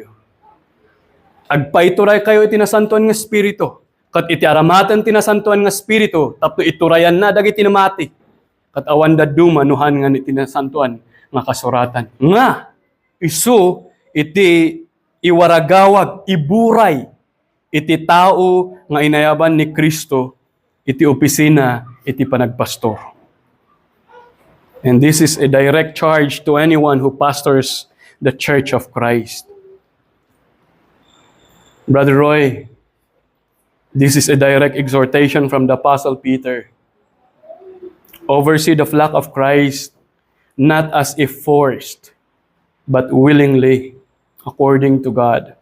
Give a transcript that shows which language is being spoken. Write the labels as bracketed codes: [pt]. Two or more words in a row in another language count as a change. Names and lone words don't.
[ilo] Agpaituray kayo iti nasantuan nga Espiritu, kat iti aramatan tinasantuan nga Espiritu, tapno iturayan na dagiti namati, kat awan daduma nuhan nga iti nasantuan nga kasuratan. Nga, isu iti iwaragawag, iburay, iti tao nga inayaban ni Kristo, iti opisina, iti panagpastor. [en] And this is a direct charge to anyone who pastors the Church of Christ. Brother Roy, this is a direct exhortation from the Apostle Peter. Oversee the flock of Christ, not as if forced, but willingly, according to God.